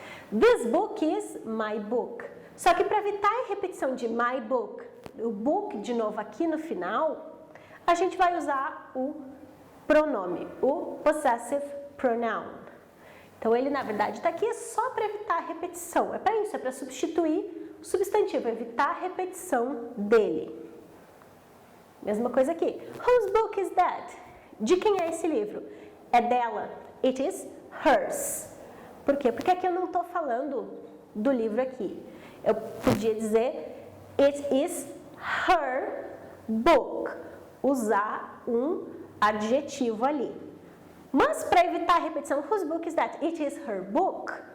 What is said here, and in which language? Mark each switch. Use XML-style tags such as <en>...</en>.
<pt>This book is my book. Só que para evitar a repetição de my book, o book de novo aqui no final, a gente vai usar o pronome, o possessive pronoun. Então ele na verdade está aqui só para evitar a repetição, é para isso, é para substituir o substantivo, evitar a repetição dele. Mesma coisa aqui, whose book is that? De quem é esse livro? É dela, it is hers. Por quê? Porque aqui eu não estou falando do livro aqui. Eu podia dizer, it is her book, usar um adjetivo ali.</pt> <en>Mas para evitar a repetição, whose book is that? It is her book.</en>